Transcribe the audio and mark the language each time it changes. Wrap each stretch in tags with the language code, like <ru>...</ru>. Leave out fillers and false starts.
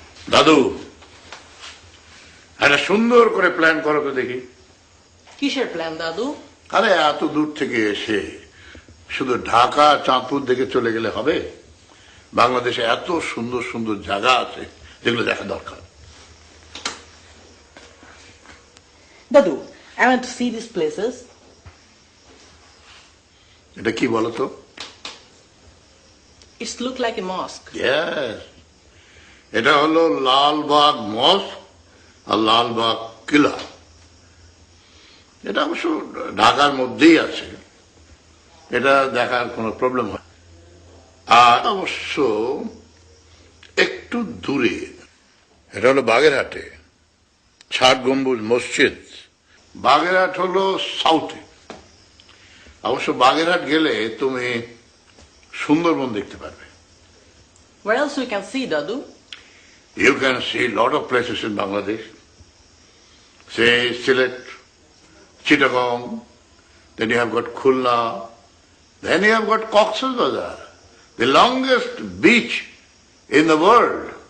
<bn>দাদু, একটা সুন্দর করে প্ল্যান করো তো দেখি। কিসের প্ল্যান দাদু? আরে এত দূর থেকে এসে শুধু ঢাকা চাঁদপুর দেখে চলে গেলে হবে? বাংলাদেশে এত সুন্দর সুন্দর জায়গা আছে যেগুলো দেখা দরকার।</bn> <en>দাদু, I want to see these places.</en> <bn>এটা কি বলতো?</bn> <en>It's look like a mosque. Yes.</en> <bn>এটা হলো লালবাগ মস্ক আর লালবাগ কিলা। এটা অবশ্য ঢাকার মধ্যেই আছে, এটা দেখার কোনো প্রবলেম হয়। আর অবশ্য একটু দূরে এটা হলো বাগেরহাটে ৬০ গম্বুজ মসজিদ। বাগেরহাট হলো সাউথে। অবশ্য বাগেরহাট গেলে তুমি সুন্দরবন দেখতে পারবে।</bn> <en>Where else we can see, Dadu? You can see a lot of places in Bangladesh. Say Sylhet, Chittagong, then you have got Khulna, then you have got Cox's Bazar, the longest beach in the world.</en>